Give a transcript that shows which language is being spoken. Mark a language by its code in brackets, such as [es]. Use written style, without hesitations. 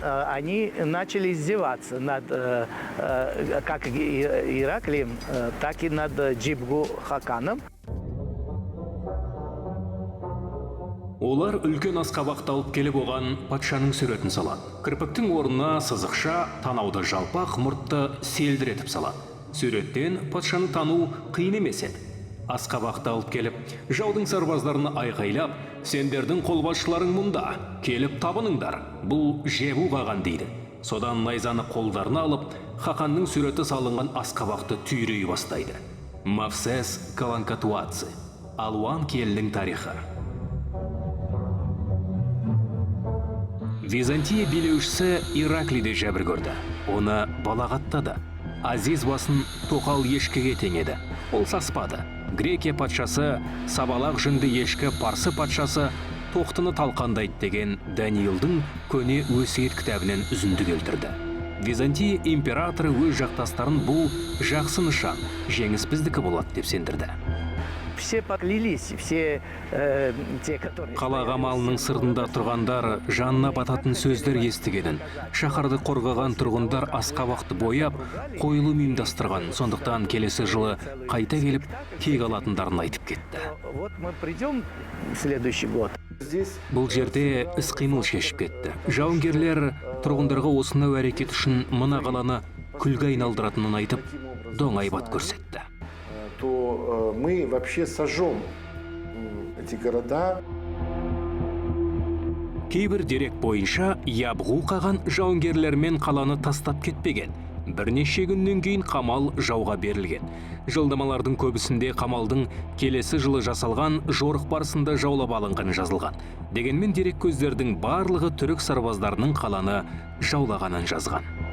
[ru] Они начали издеваться над как Ираклием, так и над Джибгу Хаканом. [kk] Олар үлкен асқабақты алып келіп оған патшаның суретін салады. Кірпіктің орнына сызықша, танауды жалпақ, мұртты селдіретіп салады. Суреттен патшаны тану қиын емес еді. Асқабақты алып келіп, жаудың сарбаздарына айғайлап, сендердің қолбасшыларың мұнда, келіп табыныңдар. Бұл Жебу қаған дейді. Содан найзаны қолдарына алып, Хақанның суреті салынған асқабақты түйрей бастайды. Мавсес Каланкатуадзе. Алуан келінің тарихы. Византия билеушісі Ираклийді жәбір көрді. Оны балағаттады. Азиз басын тоқал ешкіге теңеді. Ол саспады. Грекия патшасы, сабалақ жүнді ешкі парсы патшасы тоқтыны талқандайды деген Даниилдің көне өсиет кітабынан үзінді келтірді. Византия императоры өз жақтастарын бұл жақсы нышан, жеңіс біздікі болады деп сендірді. [ru] Все поклялись, все те, которые... [kk] Қала қамалының сыртында тұрғандар жанына бататын сөздер естігенін, шаһарды қорғаған тұрғындар асқабақты бояп, қойылым ұйымдастырған, сондықтан келесі жылы қайта келіп, кек алатындарын айтып кетті. [ru] Вот мы придем в следующий год. [kk] Бұл жерде іс-қимыл шешіп кетті. Жауынгерлер тұрғындарға осынау әрекет үшін мына қаланы күлге айналдыратынын айтып, доңайбат көрсетті. [ru] То мы вообще сожжем эти города. [kk] Кейбір дерек бойынша Ябғу қаған жауынгерлермен қаланы тастап кетпеген. Бірнеше күннен кейін қамал жауға берілген. Жылдамалардың көбісінде қамалдың келесі жылы жасалған жорық барысында жаулап алынған жазылған. Дегенмен дерек көздердің барлығы түрік сарбаздарының қаланы жаулағанын жазған.